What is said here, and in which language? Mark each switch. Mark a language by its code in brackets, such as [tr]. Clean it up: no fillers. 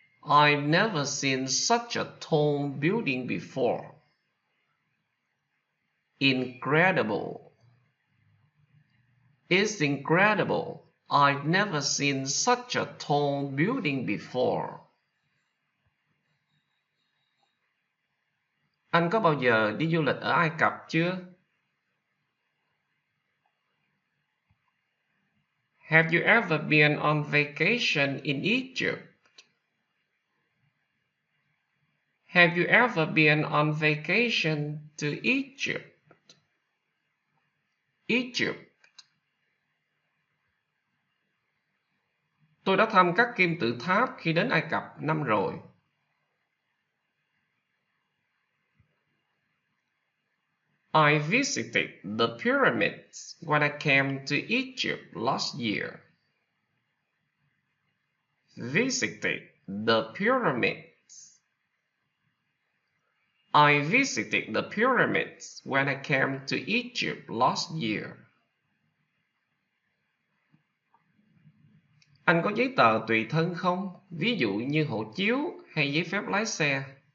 [en] I've never seen such a tall building before. Incredible. It's incredible. I've never seen such a tall building before. [vi] Anh có bao giờ đi du lịch ở Ai Cập chưa? [en] Have you ever been on vacation in Egypt? Have you ever been on vacation to Egypt? Egypt. [vi] Tôi đã thăm các kim tự tháp khi đến Ai Cập năm rồi. [en] I visited the pyramids when I came to Egypt last year. Visited the pyramids. I visited the pyramids when I came to Egypt last year. [vi] Anh có giấy tờ tùy thân không? Ví dụ như hộ chiếu hay giấy phép lái xe.